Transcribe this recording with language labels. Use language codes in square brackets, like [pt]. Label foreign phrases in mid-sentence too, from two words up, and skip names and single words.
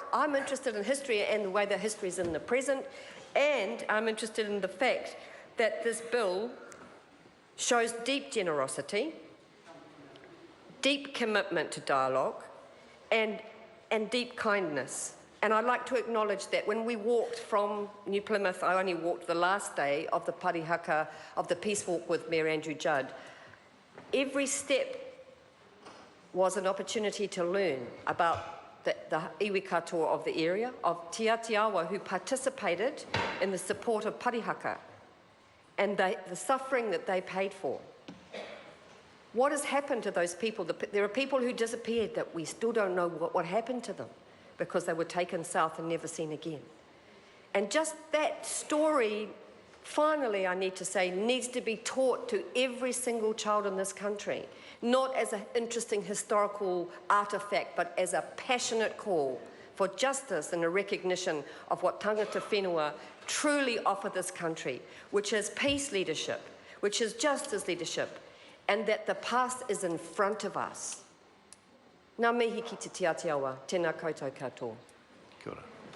[en] I'm interested in history and the way that history is in the present, and I'm interested in the fact that this bill shows deep generosity, deep commitment to dialogue, and deep kindness. And I'd like to acknowledge that when we walked from New Plymouth, I only walked the last day of the parihaka of the Peace Walk with Mayor Andrew Judd. Every step was an opportunity to learn about the [mi] iwi katoa [en] of the area, of Te Atiawa who participated in the support of parihaka and the suffering that they paid for. What has happened to those people? There are people who disappeared that we still don't know what happened to them because they were taken south and never seen again. And just that story, finally, I need to say, needs to be taught to every single child in this country, not as an interesting historical artefact, but as a passionate call for justice and a recognition of what [mi] tangata whenua [en] truly offer this country, which is peace leadership, which is justice leadership, and that the past is in front of us. [mi] Ngā mihi ki te Atiawa, tēnā koutou katoa. Kia ora.